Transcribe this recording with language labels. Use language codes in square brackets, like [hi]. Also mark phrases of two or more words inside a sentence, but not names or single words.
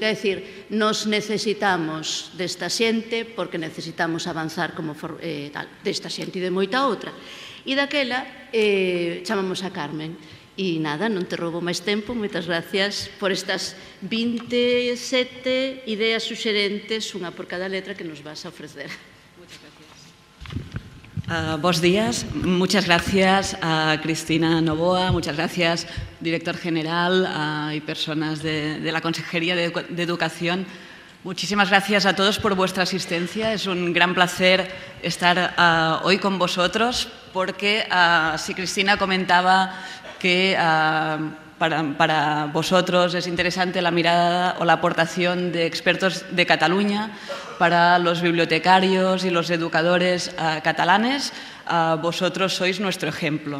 [gl] É dicir, nos necesitamos desta xente porque necesitamos avanzar como desta xente e de moita outra. E daquela chamamos a Carmen. E nada, non te roubo máis tempo. Moitas gracias por estas 27 ideas suxerentes, unha por cada letra que nos vas a ofrecer. [es] Buenos días. Muchas gracias a Cristina Novoa, muchas gracias, director general y personas de la Consejería de Educación. Muchísimas gracias a todos por vuestra asistencia. Es un gran placer estar hoy con vosotros porque, si Cristina comentaba que para vosotros es interesante la mirada o la aportación de expertos de Cataluña para los bibliotecarios y los educadores catalanes, vosotros sois nuestro ejemplo.